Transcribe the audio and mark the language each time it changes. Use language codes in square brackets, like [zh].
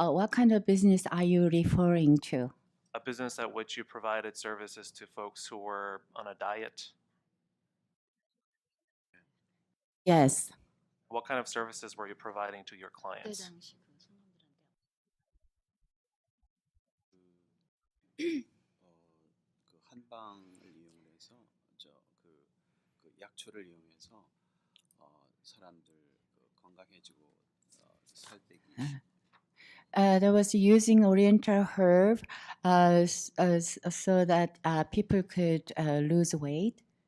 [en] What kind of business are you referring to? A business at which you provided services to folks who were on a diet? Yes. What kind of services were you providing to your clients? [ko] 그 한방을 이용해서 그 약초를 이용해서 사람들 건강해지고 살빼기. [en] There was using Oriental herb so that people could lose weight.